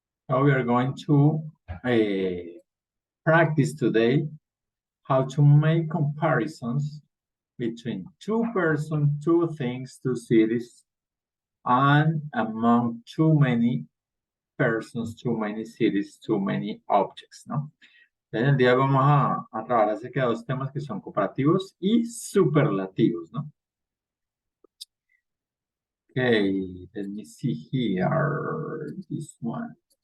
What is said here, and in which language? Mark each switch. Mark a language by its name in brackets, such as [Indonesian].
[English] So we are going to practice today how to make comparisons between two persons, two things, two cities, and among too many persons, too many cities, too many objects, ¿no? [Spanish] En el día de hoy vamos a trabajar acerca de dos temas que son comparativos y superlativos, ¿no? [English] Okay, let me see here, this one.